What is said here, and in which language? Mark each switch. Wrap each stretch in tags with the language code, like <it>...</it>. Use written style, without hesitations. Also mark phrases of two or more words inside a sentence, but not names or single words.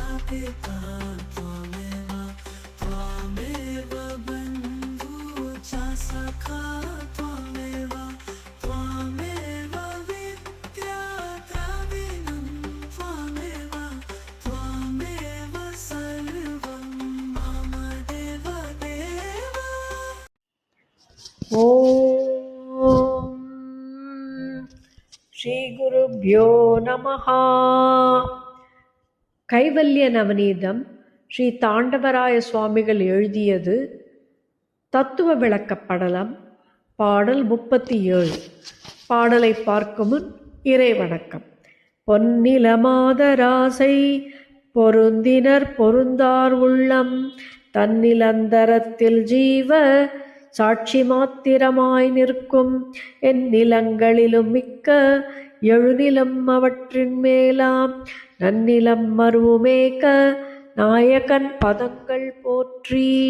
<sa>पिता त्वमेव त्वमेव बन्धुः च सखा त्वमेव त्वमेव विद्या द्रविणं त्वमेव त्वमेव सर्वं मम देव देव. ॐ श्री गुरुभ्यो नमः.</sa> <ta>கைவல்ய நவநீதம் ஸ்ரீ தாண்டவராய சுவாமிகள் எழுதியது. தத்துவ விளக்கப்படலம். பாடல் 37. பாடலை பார்க்கும் முன் இறை வணக்கம். பொன்னில மாதராசை பொருந்தினர் பொருந்தார் உள்ளம் தன்னிலந்தரத்தில் ஜீவ சாட்சி மாத்திரமாய் நிற்கும் என் நிலங்களிலும் மிக்க எழுநிலம் அவற்றின் மேலாம் நன்னிலம் மருவுமேக நாயகன் பதங்கள் போற்றி.</ta>